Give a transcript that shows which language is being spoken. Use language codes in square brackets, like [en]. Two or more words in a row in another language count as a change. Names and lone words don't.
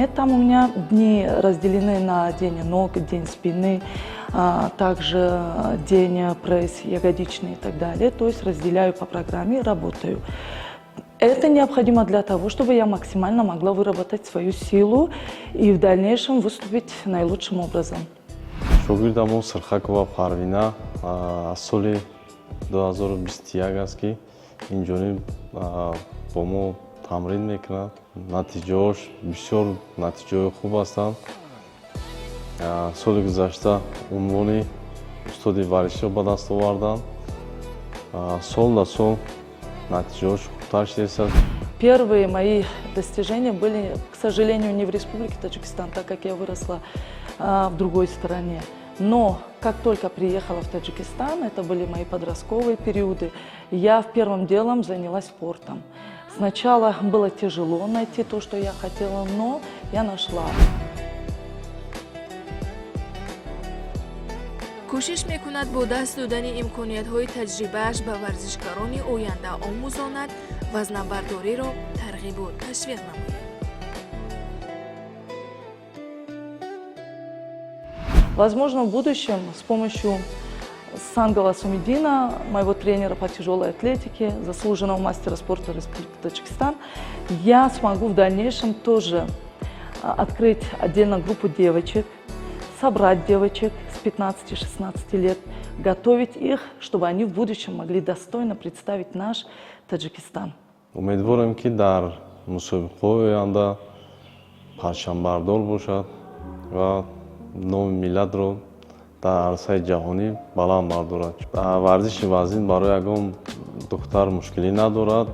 [ru] Там у меня дни разделены на день ног, день спины, также день пресс, ягодичный и так далее. То есть разделяю по программе и работаю. Это необходимо для того, чтобы я максимально могла выработать свою силу и в дальнейшем выступить наилучшим образом. [tg] Шогирдамон Сирхакова Парвина аз соли 2021 аст ки инҷониб бо мо тамрин мекунад. Натиҷаош бисёр натиҷаҳои хуб ҳастанд. Соли гузашта унвони устоди варзишро ба даст оварданд. Сол сол натиҷаош хубтар шудааст. [ru] Первые мои достижения были, к сожалению, не в Республике Таджикистан, так как я выросла в другой стране. Но как только приехала в Таджикистан, это были мои подростковые периоды, я первым делом занялась спортом. Сначала было тяжело найти то, что я хотела, но я нашла. [tg] кӯшиш мекунад бо даст додани имкониятҳои таҷрибааш ба варзишгарони оянда омӯзонад, вазнабардориро тарғибу ташвиқ намояд. [ru] Возможно, в будущем с помощью Сангала Сумидина, моего тренера по тяжелой атлетике, заслуженного мастера спорта Республики Таджикистан, я смогу в дальнейшем тоже открыть отдельно группу девочек, собрать девочек с 15-16 лет, готовить их, чтобы они в будущем могли достойно представить наш Таджикистан. [tg] Умедворам ки дар мусобиқаҳои оянда парчамбардор бошад ва номи миллатро дар арсаи ҷаҳонӣ баланд бардорад. Варзиши вазнин барои ягон духтар мушкилӣ надорад.